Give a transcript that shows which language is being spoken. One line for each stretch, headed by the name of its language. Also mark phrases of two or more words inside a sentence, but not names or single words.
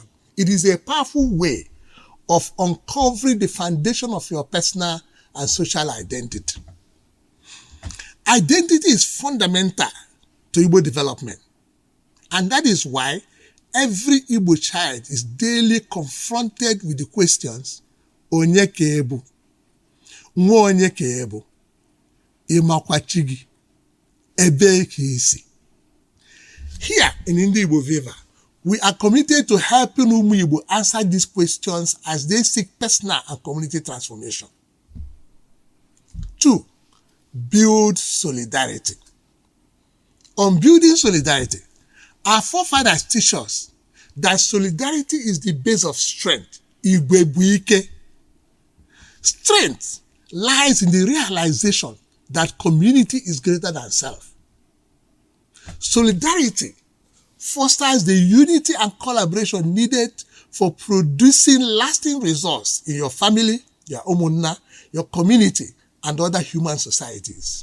English: It is a powerful way of uncovering the foundation of your personal and social identity. Identity is fundamental to Igbo development, and that is why every Igbo child is daily confronted with the questions,
Igbo: Onye ka ebu? Nwa onye ka ebu? Ịmakwa chi gị? Ebee ka isi?
English: Here in Ndigbo Viva, we are committed to helping Igbo answer these questions as they seek personal and community transformation. 2, build solidarity. On building solidarity, our forefathers teach us that solidarity is the base of strength.
Igbo: Igwe bu ike.
English: Strength lies in the realization that community is greater than self. Solidarity fosters the unity and collaboration needed for producing lasting results in your family, your umunna, your community, and other human societies.